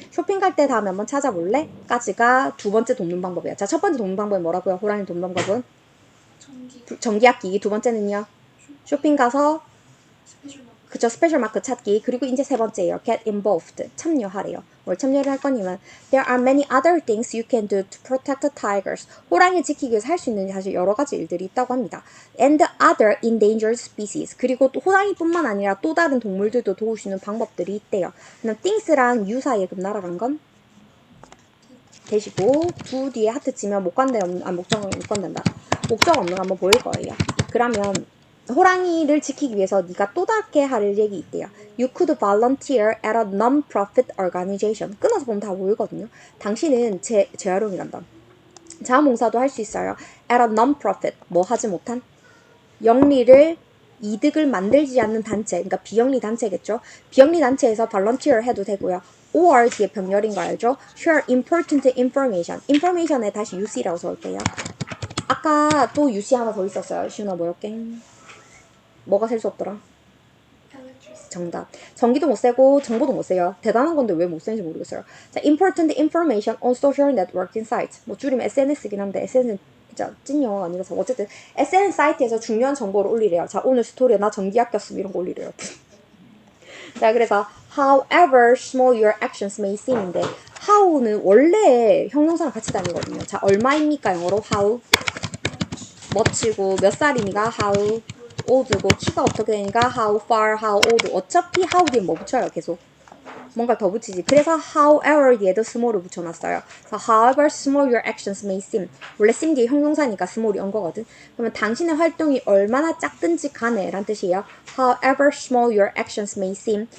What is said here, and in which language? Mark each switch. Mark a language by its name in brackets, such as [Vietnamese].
[Korean] 쇼핑 갈 때 다음에 한번 찾아볼래? 까지가 두 번째 돕는 방법이야. 자, 첫 번째 돕는 방법이 뭐라고요? 호랑이 돕는 방법은? 전기 아끼기. 두 번째는요? 쇼핑 가서 그쵸 스페셜 마크 찾기. 그리고 이제 세 번째예요. [English] get involved. [Korean] 참여하래요. 뭘 참여를 할 거냐면 [English] there are many other things you can do to protect the tigers. [Korean] 호랑이 지키기 위해서 할 수 있는 사실 여러 가지 일들이 있다고 합니다. [English] and other endangered species. [Korean] 그리고 또 호랑이뿐만 아니라 또 다른 동물들도 도울 수 있는 방법들이 있대요. 그럼 things랑 you 사이에 금 날아간 건 되시고 두 뒤에 하트 치면 목관대 없는 목적은 못 건든다. 목적 없는 거 한번 보일 거예요. 그러면 호랑이를 지키기 위해서 네가 또 다르게 할 얘기 있대요. [English] You could volunteer at a non-profit organization. [Korean] 끊어서 보면 다 보이거든요. 당신은 재활용이란다. 자원봉사도 할 수 있어요. [English] at a non-profit. [Korean] 뭐 하지 못한? 영리를 이득을 만들지 않는 단체, 그러니까 비영리 단체겠죠. 비영리 단체에서 volunteer 해도 되고요. or 뒤에 병렬인 거 알죠? [English] share important information. [Korean] information에 다시 UC라고 써올게요. 아까 또 UC 하나 더 있었어요. 시훈아 뭐였게? 뭐가 셀 수 없더라? 정답. 전기도 못 세고 정보도 못 세요. 대단한 건데 왜 못 세는지 모르겠어요. [English] 자, important information on social networking sites. [Korean] 뭐 줄이면 SNS긴 한데 SNS는 진짜 찐 영어가 아니라서 어쨌든 SNS 사이트에서 중요한 정보를 올리래요. 자, 오늘 스토리에 나 전기 아꼈음 이런 거 올리래요. 자, 그래서 [English] however small your actions may seem [Korean] 인데 how는 원래 형용사랑 같이 다니거든요. 자, 얼마입니까? 영어로 how 멋지고 몇 살입니까? how old고 키가 어떻게 되니까 how far, how old. 어차피 how 뒤에 뭐 붙여요? 계속 뭔가 더 붙이지. 그래서 however 뒤에도 small을 붙여놨어요. [English] 그래서 however small your actions may seem. [Korean] 원래 seem 뒤에 형용사니까 small이 온 거거든. 그러면 당신의 활동이 얼마나 작든지 간에 란 뜻이에요. [English] however small your actions may seem.